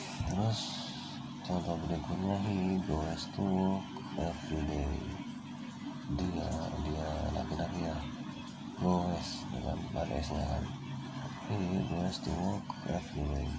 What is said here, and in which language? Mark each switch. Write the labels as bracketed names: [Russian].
[Indonesian] Terus contoh berikutnya, [English] he goes to work every day. [Indonesian] Dia laki-laki ya, goes dengan pada s nya kan. [English] He goes to work every day.